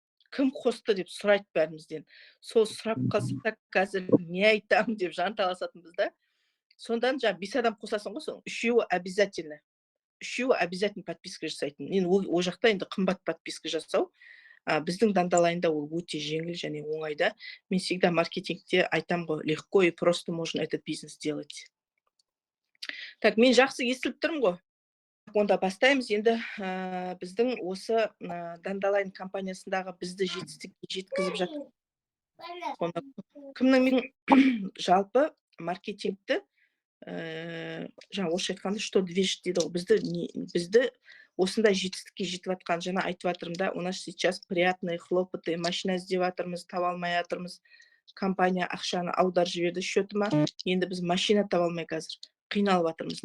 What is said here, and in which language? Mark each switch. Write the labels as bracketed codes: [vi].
[kk] Кім қосты деп сұрайды бәрімізден. Сол сұрап қалсақ, қазір не айтам деп жан таласатынбыз да. Сондан жаңа 5 адам қосасың ғой, соның үшеуі [ru] обязательно [kk] подписка жасайтын. Мен ол жақта енді қымбат подписка жасау, біздің Дандалайында ол өте жеңіл және оңайда. Мен [ru] всегда [kk] маркетингте айтам ғой, [ru] легко и просто можно этот бизнес делать. [kk] Так, мен жақсы естіліп тұрмын ғой. Онда бастаймыз. Енді біздің осы Дандалайн компаниясындағы бізді жетістікке жеткізіп жатыр. Кімнің жалпы маркетингті жаңа орысша айтқанда [ru] что движет [kk] дейді ғой, бізді осындай жетістікке жетіп жатқан, жаңа айтып жатырмын да, [ru] у нас сейчас приятные хлопоты, [kk] машина іздеп жатырмыз, таба алмай жатырмыз, компания ақшаны аударып жіберді счетыма, енді біз машина таба алмай қазір қиналып жатырмыз.